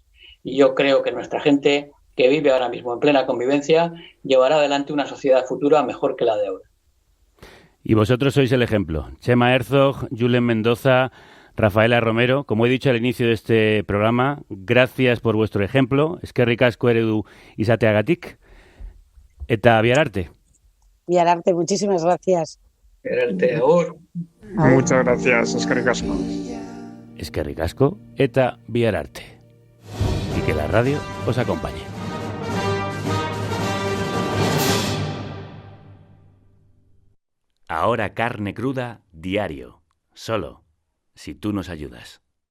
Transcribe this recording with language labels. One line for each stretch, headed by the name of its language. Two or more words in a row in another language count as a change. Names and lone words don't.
Spanish: Y yo creo que nuestra gente que vive ahora mismo en plena convivencia llevará adelante una sociedad futura mejor que la de ahora. Y vosotros sois el ejemplo. Chema Herzog, Julen Mendoza, Rafaela Romero, como he dicho al inicio de este programa, gracias por vuestro ejemplo.
Basque: Eskerrik asko eredu izateagatik. Eta bihar arte. Bihar arte,
Spanish: muchísimas gracias.
Basque: Bihar arte, agur.
Spanish: Muchas gracias,
Basque: eskerrik asko. Eskerrik asko eta bihar arte.
Spanish: Y que la radio os acompañe. Ahora Carne Cruda diario, solo si tú nos ayudas.